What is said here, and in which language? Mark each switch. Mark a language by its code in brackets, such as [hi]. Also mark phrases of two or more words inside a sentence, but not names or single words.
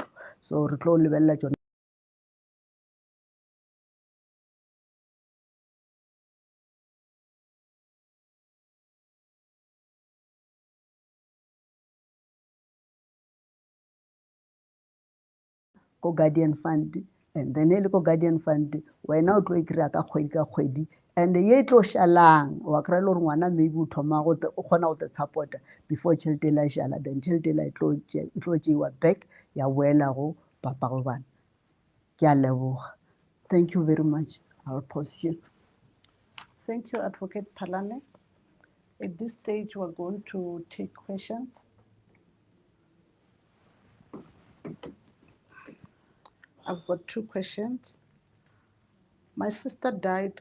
[nso] So re tlo lebelela tšona ko [en] guardian fund, and then [nso] e le ko [en] guardian fund [nso] wena o tlo e kry-a ka kgwedi, and ye e tlo šalang wa kry-a le gore ngwana maybe o thoma o kgona go te support-a before tšhelete e la e šala, then tšhelete e la e tlo tšeiwa back ya boela go papa go bana. Ke a leboga. [en] Thank you very much. I'll pause here. Thank you, Advocate Palane. At this stage, we're going to take questions. I've got 2 questions. My sister died.